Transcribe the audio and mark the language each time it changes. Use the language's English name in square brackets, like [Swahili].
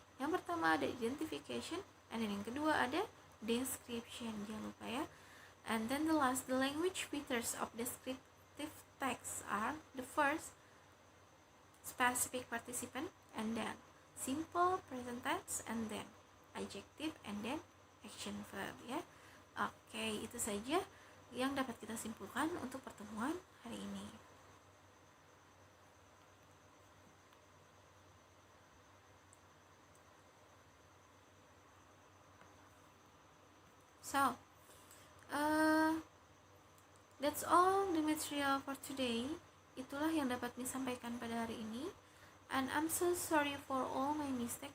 [Indonesian] Yang pertama ada identification, and then yang kedua ada description, jangan lupa ya. [English] And then the last, the language features of descriptive text are the first, specific participant, and then simple present tense, and then adjective, and then action verb ya. [Indonesian] Oke, itu saja yang dapat kita simpulkan untuk pertemuan hari ini. [English] So, that's all the material for today. [Indonesian] Itulah yang dapat disampaikan pada hari ini. [English] And I'm so sorry for all my mistake.